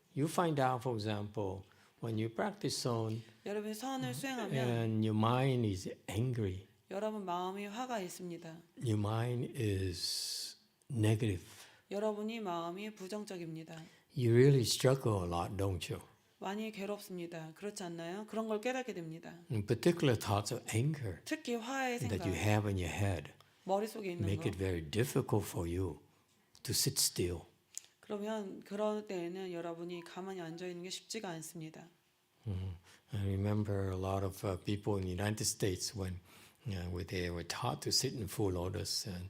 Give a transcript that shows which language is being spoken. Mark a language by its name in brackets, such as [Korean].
[English] You find out, for example, when you practice son [Korean] 여러분이 선을 수행하면 [English] and your mind is angry, [Korean] 여러분 마음이 화가 있습니다. [English] your mind is negative. [Korean] 여러분이 마음이 부정적입니다. [English] You really struggle a lot, don't you? [Korean] 많이 괴롭습니다. 그렇지 않나요? 그런 걸 깨닫게 됩니다. [English] In particular, thoughts of anger [Korean] 특히 화의 [English] that [Korean] 생각, [English] you have in your head [Korean] 머릿속에 있는 [English] make [Korean] 거. [English] it very difficult for you to sit still. [Korean] 그러면 그럴 때에는 여러분이 가만히 앉아 있는 게 쉽지가 않습니다. [English] I remember a lot of people in the United States when they were taught to sit in full lotus and